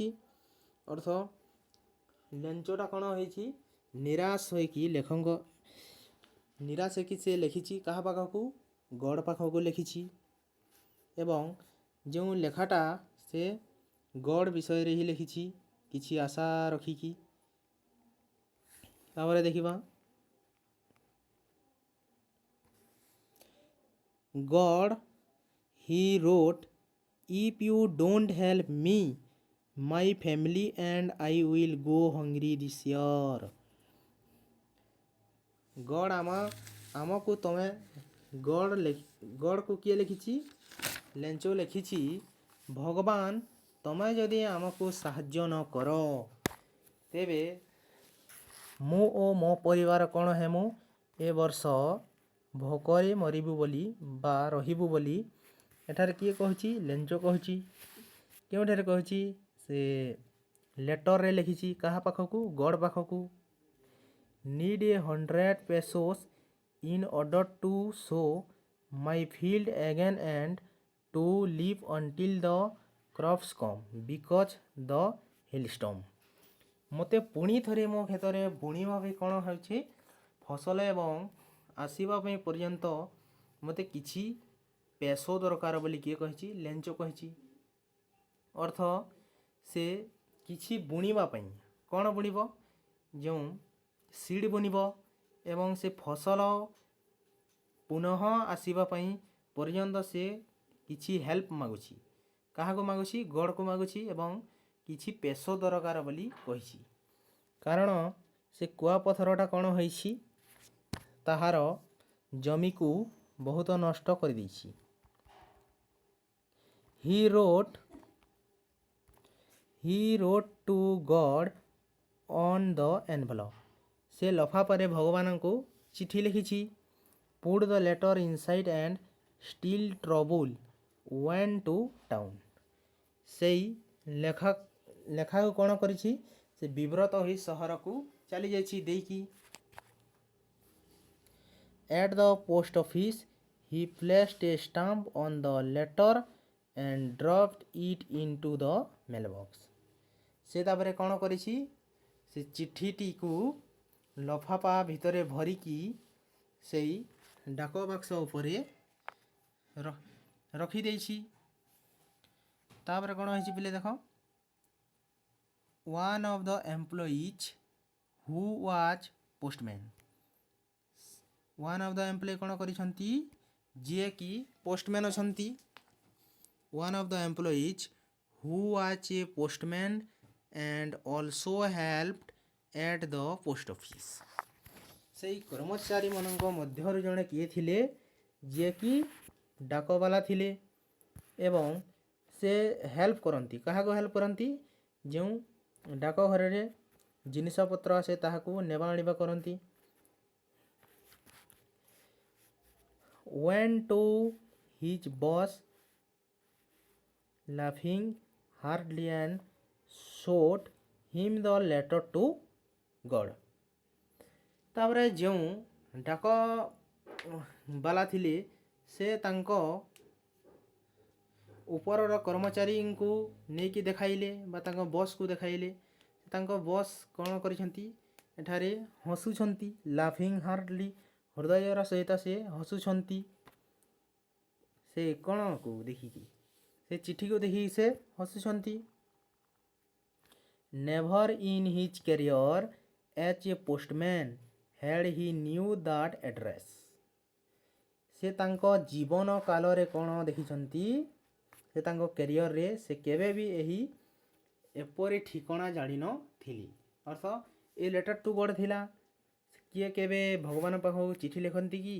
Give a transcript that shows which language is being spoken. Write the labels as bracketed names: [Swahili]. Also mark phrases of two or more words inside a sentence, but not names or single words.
[Odia] ଅର୍ଥ ଲେଞ୍ଚଟା କ'ଣ ହେଇଛି, ନିରାଶ ହୋଇକି ସେ ଲେଖିଛି କାହା ପାଖକୁ, ଗଡ଼୍ ପାଖକୁ ଲେଖିଛି। ଏବଂ ଯେଉଁ ଲେଖାଟା ସେ ଗଡ଼୍ ବିଷୟରେ ହିଁ ଲେଖିଛି, କିଛି ଆଶା ରଖିକି। ତାପରେ ଦେଖିବା, [English] God he wrote, if you don't help me, my family and I will go hungry this year। [Odia] God ଆମକୁ ତମେ ଗଡ଼କୁ କିଏ ଲେଖିଛି, ଲେଞ୍ଚ ଲେଖିଛି, ଭଗବାନ ତମେ ଯଦି ଆମକୁ ସାହାଯ୍ୟ ନ କର, ତେବେ ମୁଁ ଓ ମୋ ପରିବାର କ'ଣ ହେମୁ, ଏ ବର୍ଷ ଭୋକରେ ମରିବୁ ବୋଲି ବା ରହିବୁ ବୋଲି ଏଠାରେ କିଏ କହୁଛି, ଲେଞ୍ଚ କହୁଛି। କେଉଁଠାରେ କହୁଛି, ସେ ଲେଟରରେ ଲେଖିଛି କାହା ପାଖକୁ, ଗଡ଼୍ ପାଖକୁ। [English] need 100 pesos in order to sow my field again and to live until the crops come because the hailstorm। [Odia] ମୋତେ ପୁଣି ଥରେ ମୋ କ୍ଷେତରେ ବୁଣିବା ପାଇଁ କ'ଣ ହେଉଛି, ଫସଲ ଏବଂ ଆସିବା ପାଇଁ ପର୍ଯ୍ୟନ୍ତ ମୋତେ କିଛି ପେସୋ ଦରକାର ବୋଲି କିଏ କହିଛି, ଲେଞ୍ଚ କହିଛି। ଅର୍ଥ ସେ କିଛି ବୁଣିବା ପାଇଁ କ'ଣ ବୁଣିବ, ଯେଉଁ ସିଡ଼୍ ବୁଣିବ ଏବଂ ସେ ଫସଲ ପୁନଃ ଆସିବା ପାଇଁ ପର୍ଯ୍ୟନ୍ତ ସେ କିଛି ହେଲ୍ପ ମାଗୁଛି। କାହାକୁ ମାଗୁଛି, ଗଡ଼୍କୁ ମାଗୁଛି ଏବଂ କିଛି ପେସୋ ଦରକାର ବୋଲି କହିଛି। କାରଣ ସେ କୁଆପଥରଟା କ'ଣ ହୋଇଛି, ତାହାର ଜମିକୁ ବହୁତ ନଷ୍ଟ କରିଦେଇଛି। [English] he wrote to God on the envelope। [Odia] ସେ ଲଫାପାରେ ଭଗବାନଙ୍କୁ ଚିଠି ଲେଖିଛି। [English] put the letter inside and still trouble went to town। [Odia] ସେଇ ଲେଖାକୁ କ'ଣ କରିଛି, ସେ ବିବ୍ରତ ହୋଇ ସହରକୁ ଚାଲିଯାଇଛି ଦେଇକି। [English] at the post office he placed a stamp on the letter and dropped it into the mailbox। [Odia] ସେ ତାପରେ କ'ଣ କରିଛି, ସେ ଚିଠିଟିକୁ ଲଫାପା ଭିତରେ ଭରିକି ସେଇ ଡାକ ବାକ୍ସ ଉପରେ ରଖିଦେଇଛି। ତାପରେ କ'ଣ ହେଇଛି ପିଲେ ଦେଖ, [English] one of the employees who was postman। one of the employee [Odia] କ'ଣ କରିଛନ୍ତି, ଯିଏକି ପୋଷ୍ଟମ୍ୟାନ୍ ଅଛନ୍ତି। [English] one of the employees who was a postman and also helped at the post office। [Odia] ସେଇ କର୍ମଚାରୀମାନଙ୍କ ମଧ୍ୟରୁ ଜଣେ କିଏ ଥିଲେ, ଯିଏକି ଡାକବାଲା ଥିଲେ ଏବଂ ସେ ହେଲ୍ପ କରନ୍ତି। କାହାକୁ ହେଲ୍ପ କରନ୍ତି, ଯେଉଁ ଡାକ ଘରରେ ଜିନିଷପତ୍ର ଆସେ ତାହାକୁ ନେବା ଆଣିବା କରନ୍ତି। [English] went to his boss laughing heartily and showed him the letter to God. [Odia] ତାପରେ ଯେଉଁ ଡାକ ବାଲା ଥିଲେ ସେ ତାଙ୍କ ଉପରର କର୍ମଚାରୀଙ୍କୁ ନେଇକି ଦେଖାଇଲେ ବା ତାଙ୍କ ବସ୍କୁ ଦେଖାଇଲେ। ତାଙ୍କ ବସ୍ କ'ଣ କରିଛନ୍ତି ଏଠାରେ ହସୁଛନ୍ତି, [English] laughing heartily, [Odia] ହୃଦୟର ସହିତ ସେ ହସୁଛନ୍ତି। ସେ କ'ଣକୁ ଦେଖିକି, ସେ ଚିଠିକୁ ଦେଖିକି ସେ ହସୁଛନ୍ତି। [English] never in his career as a postman had he knew that address। [Odia] ସେ ତାଙ୍କ ଜୀବନ କାଳରେ କ'ଣ ଦେଖିଛନ୍ତି, ସେ ତାଙ୍କ କ୍ୟାରିୟରରେ ସେ କେବେ ବି ଏପରି ଠିକଣା ଜାଣିନଥିଲି। ଅର୍ଥ [English] a letter to God [Odia] ଥିଲା। କିଏ କେବେ ଭଗବାନ ପାଖକୁ ଚିଠି ଲେଖନ୍ତି କି?